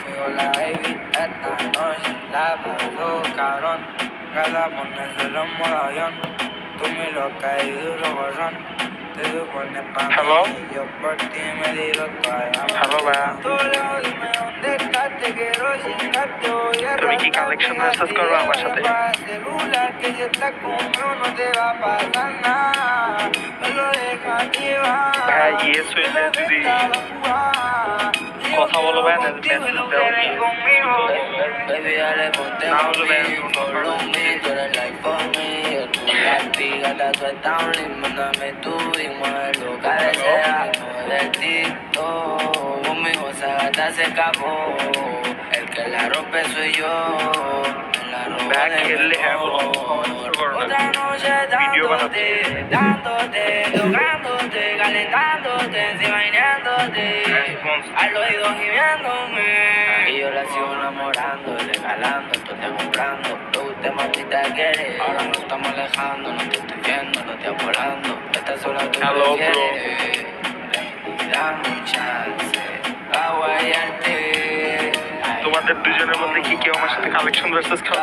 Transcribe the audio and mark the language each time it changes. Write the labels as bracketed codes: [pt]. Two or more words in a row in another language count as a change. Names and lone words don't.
[bn] হ্যালো হ্যালো ভাইয়া, তুমি কি [en] collection versus [bn] করবে আমার সাথে? ভাইয়া ইয়েস হইলে যদি কথা বলো ভাইয়া, না মেসেজ দাও, না হলে [es] se escapó, el que la rompe soy yo, la roba de mi amor. Otra noche dándote, dándote, tocándote, calentándote, encima bañándote, al oído gimiéndome. Y yo la sigo enamorando, regalando, tú te comprando, lo que usted mamita quiere. Ahora nos estamos alejando, no te estoy viendo, no te volando, estás sola tú quieres. Dame un chance. [bn] তোমাদের দুজনের মধ্যে কি কেউ আমার সাথে [en] collection versus [bn] খেলবা?